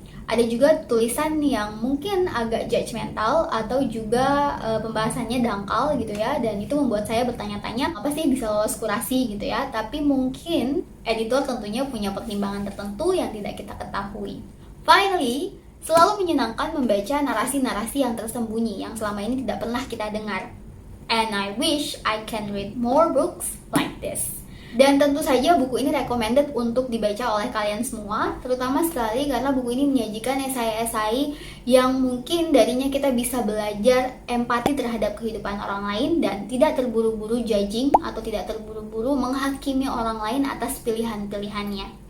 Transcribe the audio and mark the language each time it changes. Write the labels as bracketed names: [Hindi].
[Indonesian] Ada juga tulisan yang mungkin agak judgmental atau juga pembahasannya dangkal gitu ya, dan itu membuat saya bertanya-tanya apa sih bisa lolos kurasi gitu ya. Tapi mungkin editor tentunya punya pertimbangan tertentu yang tidak kita ketahui. Finally, selalu menyenangkan membaca narasi-narasi yang tersembunyi yang selama ini tidak pernah kita dengar. [English] And I wish I can read more books like this. [Indonesian] Dan tentu saja buku ini recommended untuk dibaca oleh kalian semua, terutama sekali karena buku ini menyajikan esai-esai yang mungkin darinya kita bisa belajar empati terhadap kehidupan orang lain dan tidak terburu-buru judging atau tidak terburu-buru menghakimi orang lain atas pilihan-pilihannya.